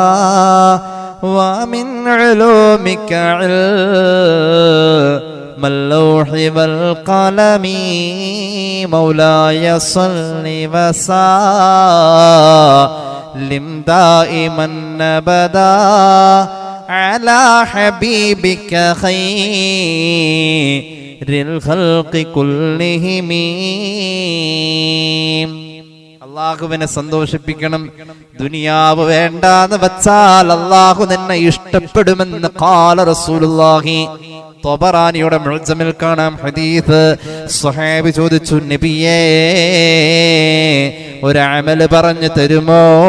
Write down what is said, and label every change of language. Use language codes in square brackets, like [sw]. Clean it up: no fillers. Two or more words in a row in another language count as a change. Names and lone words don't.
[ar] ومن علومك علم اللوح والقلم مولاي صل وسلم دائما أبدا على حبيبك خير الخلق كلهم. [ml] അള്ളാഹുവിനെ സന്തോഷിപ്പിക്കണം. ദുനിയാവ് വേണ്ടാന്ന് വെച്ചാൽ അള്ളാഹു നിന്നെ ഇഷ്ടപ്പെടുമെന്ന് [ar] قال رسول الله. [ml] ത്വബറാനിയുടെ മുഅ്ജമിൽ കാണാം ഹദീസ്. സ്വഹാബി ചോദിച്ചു, നബിയേ ഒരു അമൽ പറഞ്ഞു തരുമോ?